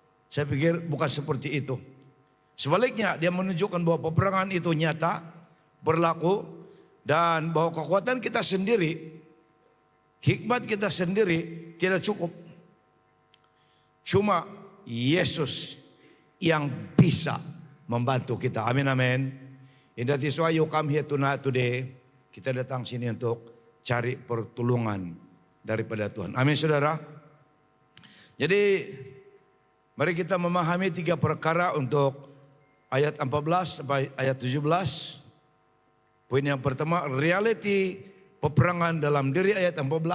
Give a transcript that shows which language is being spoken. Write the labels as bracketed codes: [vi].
[ms] Saya pikir bukan seperti itu. Sebaliknya dia menunjukkan bahwa peperangan itu nyata, berlaku, dan bahwa kekuatan kita sendiri, hikmat kita sendiri tidak cukup. Cuma Yesus yang bisa membantu kita. Amin, amin. [en] And that is why you come here tonight today. [ms] Kita datang sini untuk cari pertolongan daripada Tuhan. Amin saudara. Jadi mari kita memahami 3 perkara untuk ayat 14 sampai ayat 17. Poin yang pertama, realiti peperangan dalam diri ayat 14.